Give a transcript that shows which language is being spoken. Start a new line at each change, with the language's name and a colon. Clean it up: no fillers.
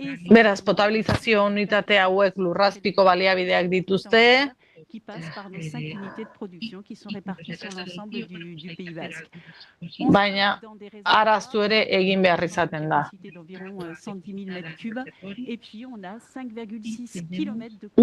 Basque: Beraz, potabilizazio unitate hauek lurrazpiko baliabideak dituzte,
French: qui passe par nos 5 unités de production qui sont réparties sur l'ensemble du Pays Basque.
Basque: Baina, araztu ere egin behar izaten da.
French: D'environ 110 000 mètres cubes, et puis on a 5,6 km de